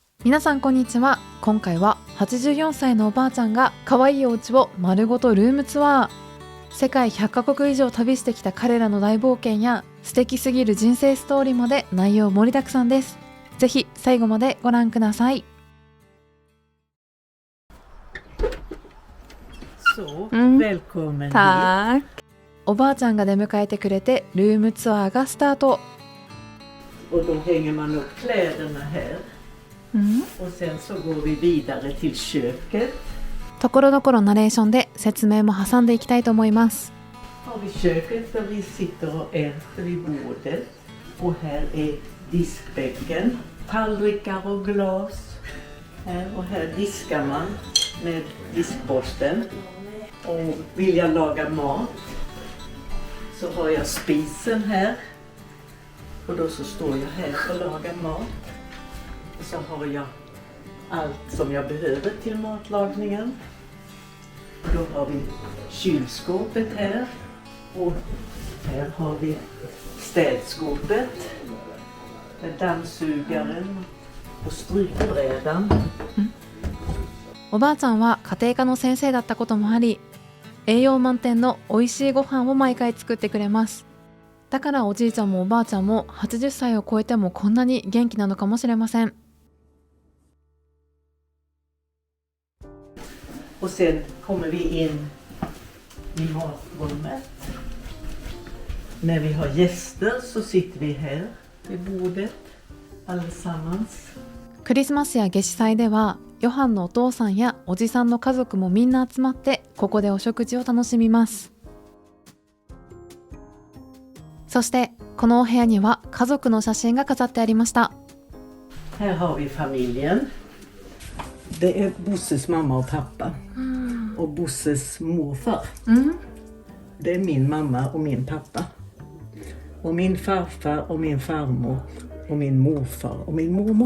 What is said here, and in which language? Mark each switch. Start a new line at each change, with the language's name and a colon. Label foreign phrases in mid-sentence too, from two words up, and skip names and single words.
Japanese: 皆さんこんにちは。今回は84歳のおばあちゃんが可愛いお家を丸ごとルームツアー。世界100カ国以上旅してきた彼らの大冒険や素敵すぎる人生ストーリーまで内容盛りだくさんです。ぜひ最後までご覧ください。
Swedish: Så, välkommen hit. Tack。
Japanese: おばあちゃんが出迎えてくれてルームツアーがスタート。
Swedish: Och då hänger man upp kläderna här. Och sen så går vi vidare till köket.
Japanese: ところどころナレーションで説明も挟んでいきたいと思います。
Swedish: Har vi köket där vi sitter och äter vid bordet. Och här är diskbänken, tallrikar och glas. Här och här diskar man med diskborsten. Och vill jag laga mat så har jag spisen här. Och då så står jag här och lagar mat. Och så har jag allt som jag behöver till matlagningen. Och då har vi kylskåpet här. Och här har vi städskåpet. Med dammsugaren och strykbrädan.
Japanese: おばあちゃんは家庭科の先生だったこともあり、栄養満点の美味しいご飯を毎回作ってくれます。だからおじいちゃんもおばあちゃんも80歳を超えてもこんなに元気なのかもしれません。
Swedish: Och sen kommer vi in i matrummet. När vi har gäster så sitter vi här vid bordet allesammans.
Japanese: クリスマスや夏至祭ではヨハンのお父さんやおじさんの家族もみんな集まってここでお食事を楽しみます。そしてこのお部屋には家族の写真が飾ってありました。
Swedish: Här har vi familjen. Det är Bosses mamma och pappa. Och Bosses morfar. Det är min mamma och min pappa. Och min farfar och min farmor och min morfar och min mormor.